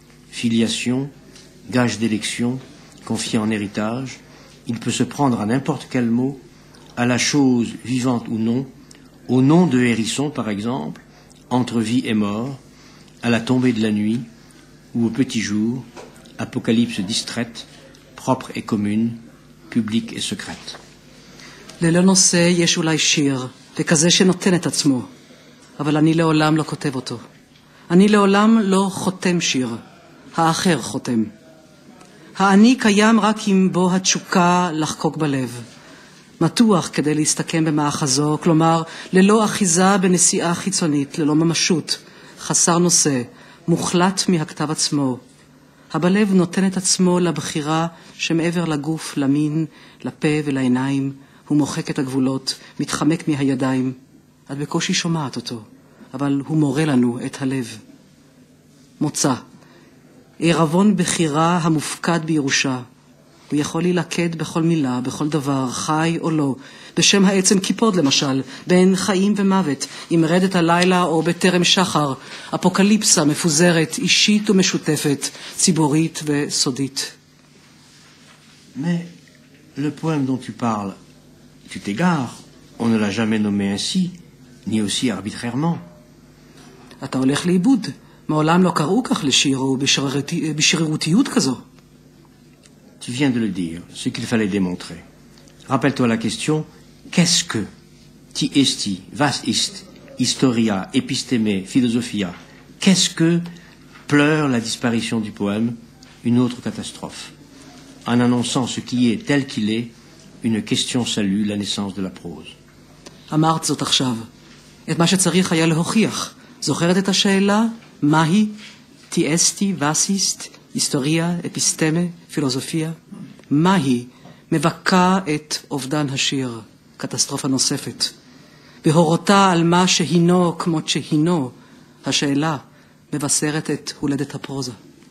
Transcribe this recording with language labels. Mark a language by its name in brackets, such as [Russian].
[French] Filiation, gage d'élection, confié en héritage, il peut se prendre à n'importe quel mot, à la chose vivante ou non, au nom de hérisson par exemple, entre vie et mort, à la tombée de la nuit ou au petit jour, apocalypse distraite, propre et commune, publique et secrète. [Hebrew] ללא נושא יש אולי שיר, וכזה שנותן את עצמו, אבל אני לעולם לא כותב אותו. אני לעולם לא חותם שיר, האחר חותם. האני קיים רק אם בו התשוקה לחקוק בלב. מתוח כדי להסתכם במאחזו, כלומר ללא אחיזה בנסיעה חיצונית, ללא ממשות, חסר נושא, מוחלט מהכתב עצמו. הבלב נותן את עצמו לבחירה שמעבר לגוף, למין, לפה ולעיניים, הוא מוחק את הגבולות, מתחמק מהידיים. את בקושי שומעת אותו, אבל הוא מורה לנו את הלב. מוצא. עירבון בחירה המופקד בירושה. הוא יכול להילכד בכל מילה, בכל דבר, חי או לא, בשם העצם קיפוד למשל, בין חיים ומוות, עם רדת הלילה או בטרם שחר, אפוקליפסה מפוזרת, אישית ומשותפת, ציבורית וסודית. [French] Mais le poème dont tu parles, tu t'égares, on ne l'a jamais nommé ainsi, ni aussi arbitrairement. [Hebrew] אתה הולך לאיבוד, מעולם לא קראו כך לשיר או בשרירותיות כזו. [French] Tu viens de le dire, ce qu'il fallait démontrer. Rappelle-toi la question, qu'est-ce que ti esti, vas ist, historia, episteme, philosophia, qu'est-ce que pleure la disparition du poème, une autre catastrophe. En annonçant ce qui est tel qu'il est, une question salue la naissance de la prose. [Hebrew] אמרת זאת עכשיו. את מה שצריך היה להוכיח. זוכרת את השאלה? מהי? ti esti, vas ist, היסטוריה, אפיסטמה, פילוסופיה. מהי מבקה את אובדן השיר, קטסטרופה נוספת. בהורותה על מה שהינו כמות שהינו, השאלה מבשרת את הולדת הפרוזה.